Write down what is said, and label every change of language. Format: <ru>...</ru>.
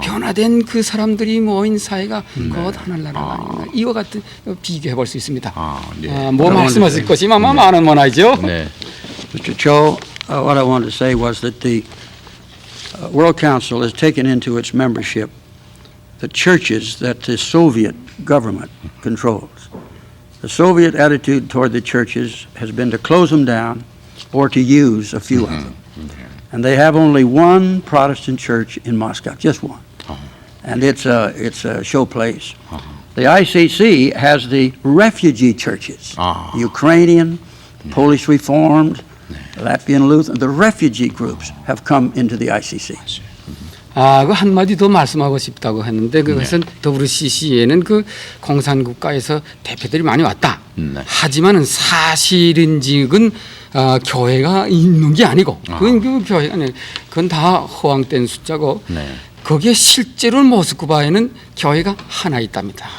<ko>변화된 그 사람들이 모인 사회가 곧 하늘나라가 아닙니다. 이와 같은 비교해 볼 수 있습니다. 네. 뭐 말씀하실 것이 많은 문화죠. 네.</ko> <en>Mr. Cho, what I wanted to say was that the World Council has taken into its membership the churches that the Soviet government controls. The Soviet attitude toward the churches has been to close them down or to use a few of them. And they have only one Protestant church in Moscow, just one. And it's a show place. The ICC has the refugee churches, Ukrainian, Polish Reformed, Latvian Lutheran. The refugee groups have come into the ICC.</en> <ko>그 한마디 더 말씀하고 싶다고 했는데 그것은 WCC에는 그 공산국가에서 대표들이 많이 왔다. 하지만은 사실인직은 교회가 있는 게 아니고 그건 교회가 아니고 그건 다 허황된 숫자고 거기에 실제로 모스크바에는 교회가 하나 있답니다.</ko>